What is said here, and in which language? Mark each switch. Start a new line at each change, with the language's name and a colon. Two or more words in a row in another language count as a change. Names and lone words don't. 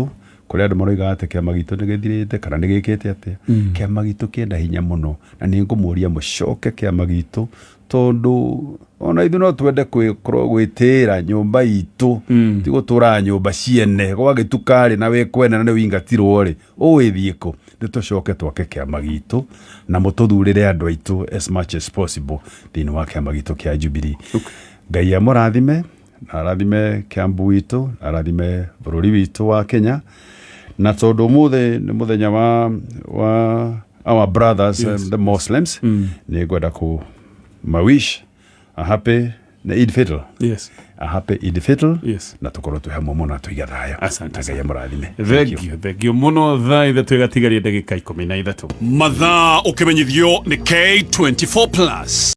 Kikuyu: kũrĩa andũ maroiga atĩ kĩama gitũ nĩ gĩthirĩte kana nĩ gĩkĩte atĩa kĩama gitũ kĩna hinya mũno na nĩ ngũmũria mũcoke kĩama gitũ tondũ ona ithuĩ no twende gwĩtĩĩra nyũmba itũ ti gũtũra nyũmba ciene gwagĩtukarĩ na wĩkwene na nĩ wĩingatirwo rĩ ũwĩthiĩ kũ nĩ tũcoke twake kĩama gitũ na mũtũthurĩre andũ aitũ
English: as much as possible
Kikuyu: thĩinĩ wa kĩama gitũ kĩa Jubilee. Ngai amũrathime na arathime Kiambu witũ arathime bũrũri witũ wa Kenya na tondũ ũmũthĩ nĩ mũthenya wa
English: our brothers the Muslims
Kikuyu: nĩ ngwenda mawish
English: a happy
Kikuyu: na Eid Fitr. Yes.
English: A happy Eid Fitr.
Kikuyu: Yes. Na tukorwo twi hamwe muno tuiga thayo. Asante Ngai amũrathime. Thengio muno thaa ithatũ igatigaria ndagĩka 13 mathaa ũkĩmenyithio nĩ K24+.